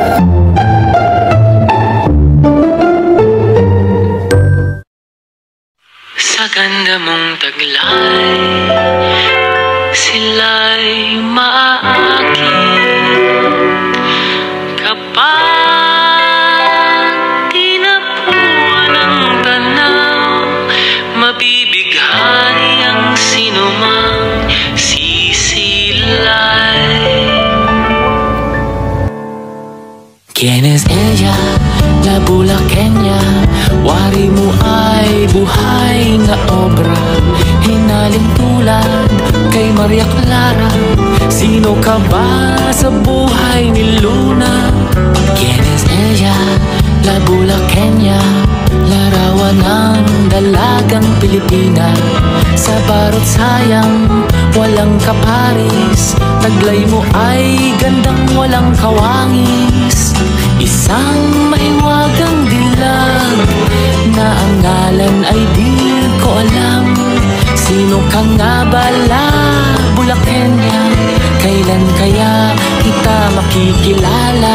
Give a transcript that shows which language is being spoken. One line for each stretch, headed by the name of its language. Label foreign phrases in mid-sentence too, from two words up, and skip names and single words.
Filipino: Sa ganda mong taglay, sila'y maaakin kapag tinapuan ang tanaw, mabibighani ang sinumang sisilay.
Spanish: ¿Quién es ella? La Bulaqueña.
Filipino: Wari mo ay buhay na obra, hinaling tulad kay Maria Clara. Sino ka ba sa buhay ni Luna?
Spanish: ¿Quién es ella? La Bulaqueña.
Filipino: Larawan ng dalagang Pilipina. Sa barot sayang, walang kaparis. Taglay mo ay gandang walang kawangis. Isang mahiwagang dilag na ang ngalan ay di ko alam. Sino ka nga ba, La Bulaqueña? Kailan kaya kita makikilala?